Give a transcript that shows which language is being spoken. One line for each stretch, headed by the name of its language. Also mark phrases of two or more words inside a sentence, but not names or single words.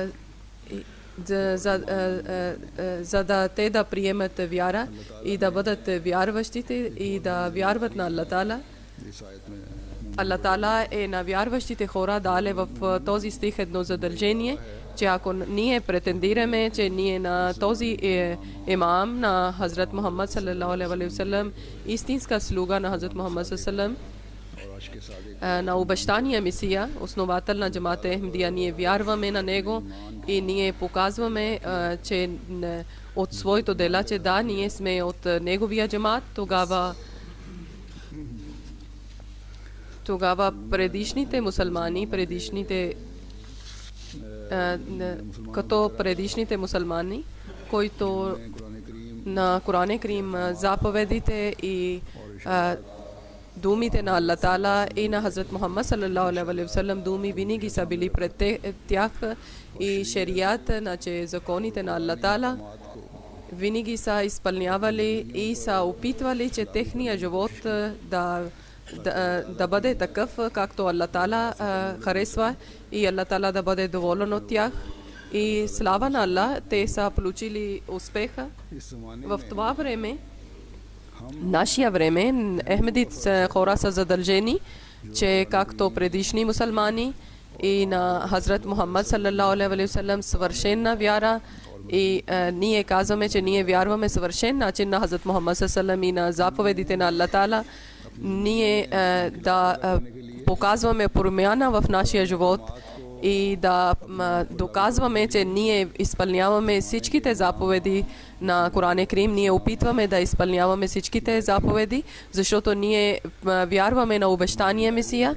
Bulgarian: за да те да приемат вяра и да бъдат вярващите и да вярват на
Arabic: الله تعالى. الله تعالى
Bulgarian: е на вярващите хора дале в този стих едно задължение, че ако ние претендираме, че ние на този имам на Хазрат Мухаммад
Arabic: صلى الله عليه وسلم,
Bulgarian: истинска слуга на Хазрат Мухаммад саллалаху на обещания Месия, основател на джамата Ахмадия, ние вярваме на него и ние показваме, че от своето дела, че да, ние сме от неговия джамат, тогава предишните мусулмани, като предишните мусулмани, които на Коран Карим заповедите и думите на
Arabic: الله تعالى
Bulgarian: и на Хазрат Мухаммад
Arabic: صلى الله عليه وسلم
Bulgarian: думи винаги са били пред тях и шерият, че законите на
Arabic: الله تعالى
Bulgarian: винаги са изпълнявали и са опитвали, че техния живот да да бъде такъв, както
Arabic: الله تعالى
Bulgarian: харесва и
Arabic: الله تعالى
Bulgarian: да бъде доволен от тях. И слава на Аллах, те са получили успеха. В това време, нашия време, Ахмедите хора са задължени, че както предишни мусулмани и на Хазрат Мухаммад
Arabic: صلى الله عليه وسلم
Bulgarian: съвършена вяра, и ние казваме, че ние вярваме съвършен начин на Хазрат Мухаммад
Arabic: صلى الله عليه وسلم
Bulgarian: и на заповедите на
Arabic: الله تعالى.
Bulgarian: Ние да показваме промяна в нашия живот и да доказваме, че ние изпълняваме всичките заповеди на Коран Карим. Ние опитваме да изпълняваме всичките заповеди, защото ние вярваме на обещания Месия.